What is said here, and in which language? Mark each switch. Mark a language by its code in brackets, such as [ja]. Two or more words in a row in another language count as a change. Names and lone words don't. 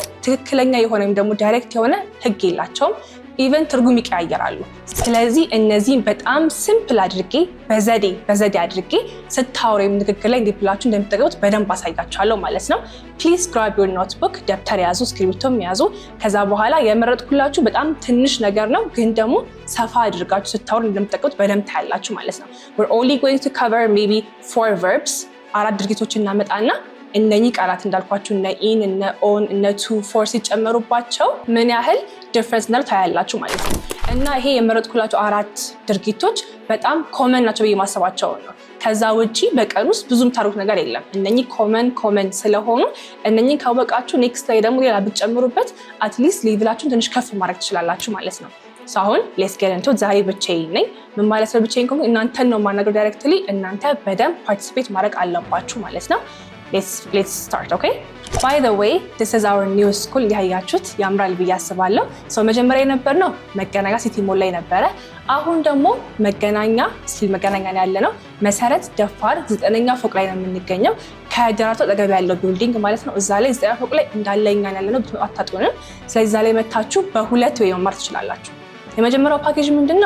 [am] ትክክለኛ የሆነ ወይም ደግሞ ዳይሬክት የሆነ ህግ የላቸውም። ኢቨን ትርጉም ይቀያየራሉ። ስለዚህ እነዚህን በጣም ሲምፕል አድርጌ በዘዴ አድርጌ ስታወሩ ወይም ንግግር ላይ እንዴት ብላችሁ እንደምትጠቀሙት በደንብ አሳያችኋለሁ ማለት ነው። [en] please grab your notebook፣ [am] ደብተር ያዙ፣ እስክሪብቶም ያዙ። ከዛ በኋላ የመረጥኩላችሁ በጣም ትንሽ ነገር ነው፣ ግን ደግሞ ሰፋ አድርጋችሁ ስታወሩ እንደምትጠቀሙት በደንብ ታያላችሁ ማለት ነው። [en] we're only going to cover maybe 4 verbs፣ [am] 4 ድርጊቶችን እናመጣና እነኚህ ቃላት እንዳልኳችሁ እነ ኢን፣ እነ ኦን፣ እነ ቱ፣ ፎር ሲጨመሩባቸው ምን ያህል ዲፍረንስ እንዳለው ታያላችሁ ማለት ነው። እና ይሄ የመረጥኩላችሁ 4 ድርጊቶች በጣም ኮመን ናቸው ብዬ ማሰባቸው ነው። ከዛ ውጪ በቀን ውስጥ ብዙም ታሩት ነገር የለም። እነኚህ ኮመን ስለሆኑ እነኚህን ካወቃችሁ ኔክስት ላይ ደግሞ ሌላ ብትጨምሩበት አትሊስት ሌቭላችሁን ትንሽ ከፍ ማድረግ ትችላላችሁ ማለት ነው። አሁን [en] let's get into [am] ዛሬ ብቻዬን ነኝ። ምን ማለት ነው ብቻዬን ከሆነ እናንተን ነው የማናገረው ዳይሬክትሊ፣ እናንተ በደንብ ፓርቲሲፔት ማድረግ አለባችሁ ማለት ነው። [en] Let's start, okay? By the way, this is our new school. [am] ያያችሁት ያምራል ብዬ አስባለሁ። መጀመሪያ የነበርነው መገናኛ ሲቲ ሞል ላይ ነበረ። አሁን ደግሞ መገናኛ ላይ ያለነው መሰረት ደፋር 9ኛ ፎቅ ላይ ነው የምንገኘው። ከደራርቱ አጠገብ ያለው ቢልዲንግ ማለት ነው። እዛ ላይ 9ኛ ፎቅ ላይ እንዳለኛ ያለነው አታጡንም። ስለዚህ እዛ ላይ መታችሁ በ2 ወይ መማር ትችላላችሁ። የመጀመሪያው ፓኬጅ ምንድነው?